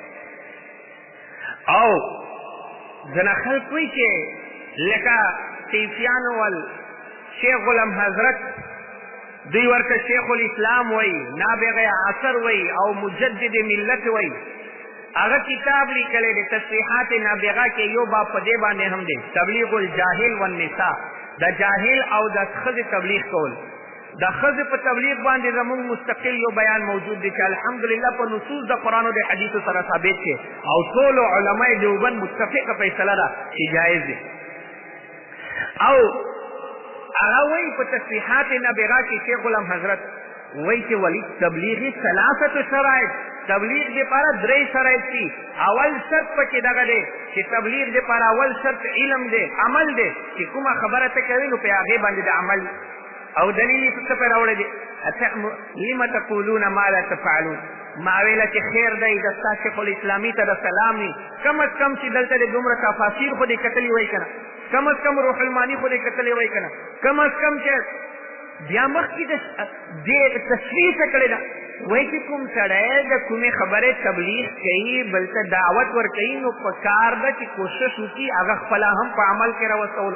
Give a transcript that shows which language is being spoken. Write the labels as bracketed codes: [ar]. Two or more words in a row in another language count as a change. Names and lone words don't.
[ps] او ځنه خلک وایي چې لکه صوفیانو ول شیخ غلام حضرت دوی ورته شیخ الاسلام وایي، نابغه عصر وایي او مجدد ملت وایي. هغه کتاب لیکلی دی تصریحات نابغه کې یو باب په دې باندې هم دی [ar] تبلیغ الجاهل والنساء. [ps] د جاهل او د ښځې تبلیغ کول. د ښځې په تبلیغ باندې زموږ مستقل یو بیان موجود دی چې الحمدلله په نصوص د قرآن او د حدیثو سره ثابت دی او ټولو علماء دیوبند متفقه فیصله ده چې جایز دی. او هغه وایي په تصریحات نابغه کې شیخ غلام حضرت وایي چې ولی تبلیغي 3 شرایط تبلیغ دپاره 3 شرایط دي. اول شرط پکې دغه دی چې تبلیغ دپاره اول شرط علم دی، عمل دی، چې کومه خبره ته کوي نو په هغې باندې د عمل او دلیل یې څه پې راوړی دی [ar] لم تقولون ما لا تفعلون. [ps] ما ویله چې خیر دی د ستا شیخ الاسلامي ته د سلام وي [ur] کم از کم [ps] چې دلته د دومره تفاسیر خو دې کتلي وایي که نه، [ur] کم از کم [ps] روح المانی خو دې کتلی وایي که نه، [ur] کم از کم [ps] چې بیا مخکې دې تشریح څه کړې ده وایي چې کوم سړی د کومې خبرې تبلیغ کوي بل ته دعوت ورکوي نو په کار ده چې کوشش وکړي هغه خپله هم په عمل کې راوستول.